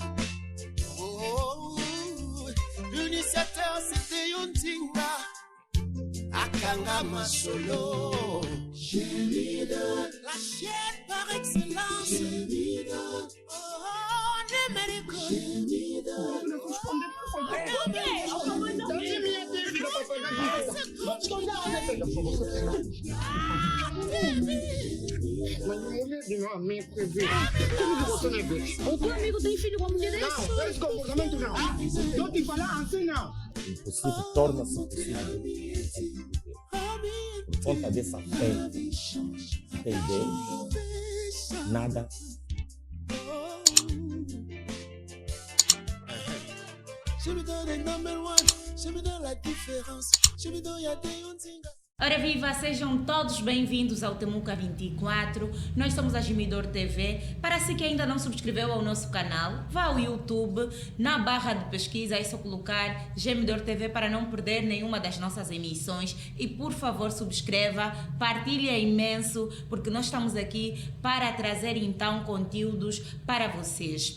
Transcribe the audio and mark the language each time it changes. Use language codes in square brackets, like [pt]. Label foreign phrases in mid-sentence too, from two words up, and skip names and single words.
[fr] Oh, l'initiateur c'était Yontinga. Akanga Masolo. Gémidor. La chaîne par excellence. Gémidor. Oh, numérique. Gémidor. [pt] O teu amigo tem filho com a mulher dele? Não, esse comportamento não. Eu te falar assim não. O impossível torna-se possível. Por conta dessa fé em Deus, nada. [fr] Je me donne [en] number one, [fr] je me donne la différence, je me donne y'a des Yontinga. [pt] Ora viva, sejam todos bem-vindos ao Temuca 24. Nós somos a Gemidor TV. Para si que ainda não subscreveu ao nosso canal, vá ao YouTube, na barra de pesquisa é só colocar Gemidor TV para não perder nenhuma das nossas emissões. E por favor subscreva, partilhe imenso, porque nós estamos aqui para trazer então conteúdos para vocês.